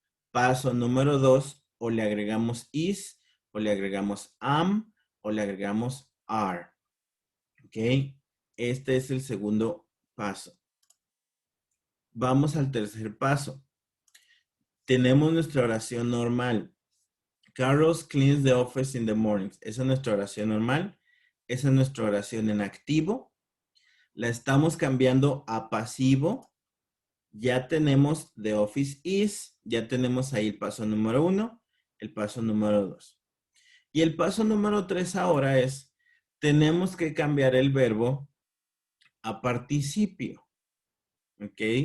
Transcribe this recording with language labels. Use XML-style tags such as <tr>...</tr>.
<es>Paso número 2, o le agregamos is, o le agregamos am, o le agregamos are. ¿Ok? Este es el segundo paso. Vamos al tercer paso. Tenemos nuestra oración normal.</es> <en>Carlos cleans the office in the mornings.</en> <es>Esa es nuestra oración normal. Esa es nuestra oración en activo. La estamos cambiando a pasivo. Ya tenemos</es> <en>the office is.</en> <es>Ya tenemos ahí el paso número 1, el paso número 2. Y el paso número 3 ahora es, tenemos que cambiar el verbo a participio. ¿Ok?</es>